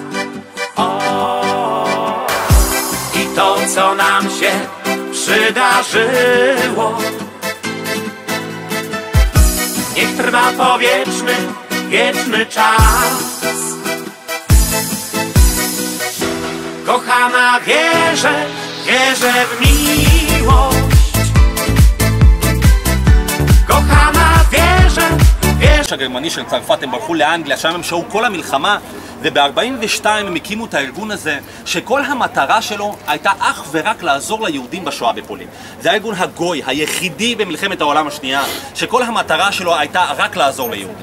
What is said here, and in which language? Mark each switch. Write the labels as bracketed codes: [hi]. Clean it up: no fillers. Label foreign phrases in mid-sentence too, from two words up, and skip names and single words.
[pl] O, i to, co nam się przydarzyło, niech trwa wieczny czas. Kochana, wierzę w miłość. kochana, wierzę. [he] הגרמני של צרפת, הם ברחו לאנגליה, שם הם שהו כל המלחמה, וב-42 הם הקימו את הארגון הזה, שכל המטרה שלו הייתה אך ורק לעזור ליהודים בשואה בפולין. זה הארגון הגוי, היחידי במלחמת העולם השנייה, שכל המטרה שלו הייתה רק לעזור ליהודים.